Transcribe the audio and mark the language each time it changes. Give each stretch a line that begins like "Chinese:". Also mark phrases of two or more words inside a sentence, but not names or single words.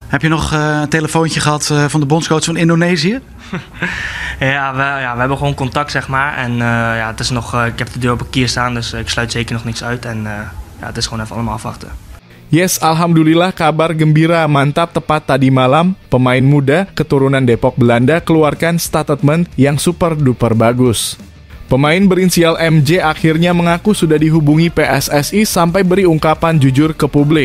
Dutch: Heb je nog een telefoontje gehad van de bondscoach van Indonesië? Ja, we hebben gewoon contact, zeg maar. En het is nog, ik heb de deur op een kier staan, dus ik sluit zeker nog niks uit. En het is gewoon even allemaal afwachten.
Indonesian: Yes, alhamdulillah kabar gembira mantap tepat tadi malam. Pemain muda keturunan Depok Belanda keluarkan statement yang
English: super duper
Indonesian: bagus. Pemain berinisial MJ akhirnya mengaku sudah dihubungi PSSI sampai beri ungkapan jujur ke publik.